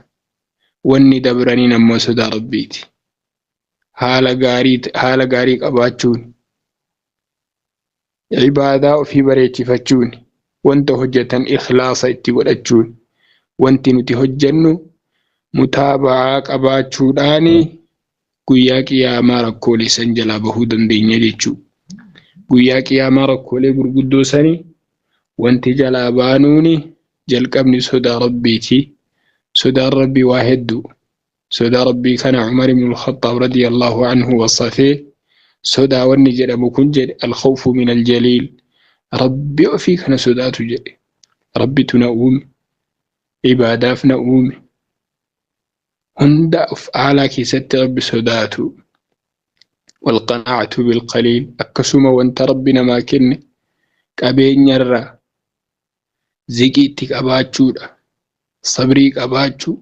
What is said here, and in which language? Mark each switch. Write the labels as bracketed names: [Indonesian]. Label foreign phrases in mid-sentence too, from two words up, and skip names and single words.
[Oromo] Wanni dabraniin ammoo sodaa rabbiiti. Haala gaarii qabaachuun, ibaadaa ofii bareechifachuun, wanta hojjetan ikhlaasa itti godhachuun, wanti nuti hojjennu mutaaba'aa qabaachuudhaani guyyaa qiyaamaa rakkoolee san jalaa bahuu dandeenya jechuudha. Guyyaa qiyaamaa rakkoolee gurguddoo sanii wanti jalaa baanuuni jalqabni sodaa rabbiiti. Sodaan rabbii waa hedduu. Sodaa rabbii kana Umar ibn al-Khattab [Arabic] رضي الله عنه [Oromo] wasafee sodaa wanni jedhamu kun jedhe [Arabic] الخوف من الجليل. [Oromo] Rabbi ofii kana sodaatu jedhe. Rabbitu na uume, ibaadaaf na uume, hunda of aalaa keessatti rabbi sodaatu. Walqanaacatu bilqaliil, akkasuma wanta rabbi namaa kenne qabeenyarraa ziqii itti qabaachuudha, sabrii qabaachuu.